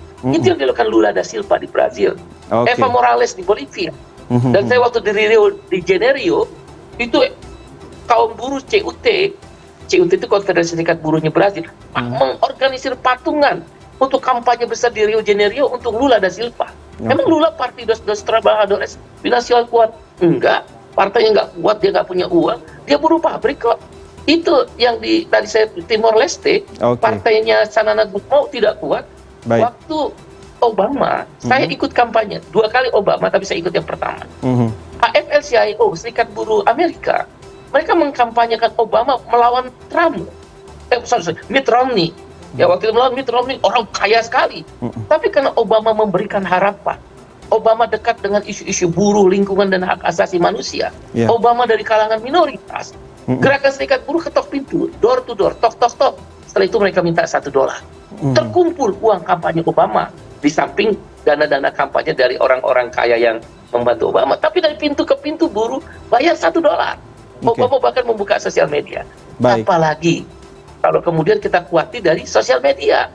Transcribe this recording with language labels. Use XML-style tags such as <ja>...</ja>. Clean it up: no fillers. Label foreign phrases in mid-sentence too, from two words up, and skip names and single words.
<id>Itu yang dilakukan Lula da Silva di Brazil, Evo Morales di Bolivia. Dan saya waktu di Rio de Janeiro, itu kaum buruh CUT itu Konfederasi Serikat Buruhnya Brazil, mengorganisir patungan untuk kampanye besar di Rio de Janeiro untuk Lula da Silva. Emang Lula Partidos dos Trabajadores Binacional kuat? Enggak, partainya enggak kuat, dia enggak punya uang, dia buruh pabrik kok. Itu yang tadi saya Timor Leste, partainya Sanana Gusmão tidak kuat. Waktu Obama, saya ikut kampanye 2 kali Obama, tapi saya ikut yang pertama. AFL-CIO, Serikat Buruh Amerika, mereka mengkampanyekan Obama melawan Trump. Mitt Romney. Ya, waktu itu melawan Mitt Romney, orang kaya sekali. Tapi karena Obama memberikan harapan, Obama dekat dengan isu-isu buruh, lingkungan, dan hak asasi manusia. Obama dari kalangan minoritas. Gerakan Serikat Buruh ketok pintu,</id> <en>door to door,</en> <id>tok tok tok. Setelah itu mereka minta $1. Terkumpul uang kampanye Obama. Di samping dana-dana kampanye dari orang-orang kaya yang membantu Obama. Tapi dari pintu ke pintu buruh bayar $1. Obama bahkan membuka sosial media. Apalagi kalau kemudian kita kuati dari sosial media.</id>